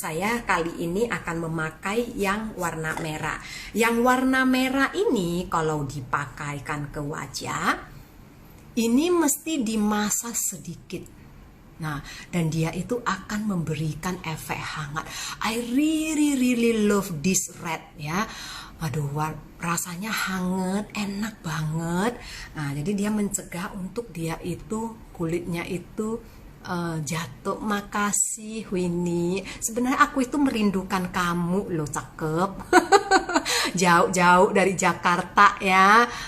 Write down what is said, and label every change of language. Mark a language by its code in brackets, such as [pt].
[id] Saya kali ini akan memakai yang warna merah. Yang warna merah ini kalau dipakaikan ke wajah ini mesti dimasak sedikit. Nah, dan dia itu akan memberikan efek hangat. [en] I really love this red ya. [id] Aduh, rasanya hangat, enak banget. Nah, jadi dia mencegah untuk dia itu kulitnya itu jatuh. Makasih Winnie. Sebenarnya aku itu merindukan kamu loh, cakep. Jauh-jauh dari Jakarta ya.